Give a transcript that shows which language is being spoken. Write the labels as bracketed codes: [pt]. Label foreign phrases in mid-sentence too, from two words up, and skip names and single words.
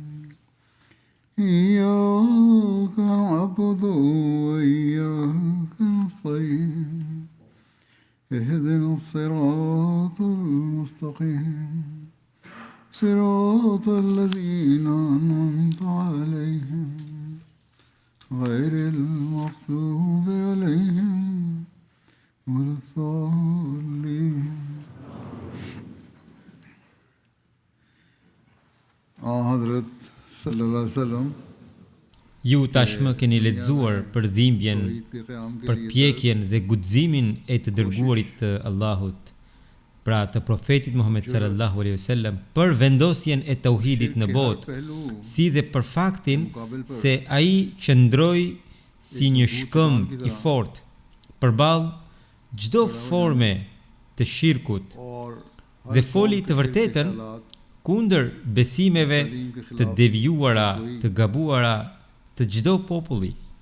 [ar] إياك نعبد وإياك نستعين اهدنا الصراط المستقيم صراط الذين أنعمت عليهم غير المغضوب عليهم ولا الضالين. حضرة صلى الله عليه وسلم [sq] Ju tashmë keni lexuar për dhimbjen, për pjekjen dhe guximin e të dërguarit të Allahut, pra të profetit Muhammed [ar] صلى الله عليه وسلم, [sq] për vendosjen e tauhidit në botë, si dhe për faktin se ai qëndroi si një shkëmb i fortë përballë çdo forme të shirkut dhe foli të vërtetën kundër besimeve të devijuara, të gabuara të çdo populli.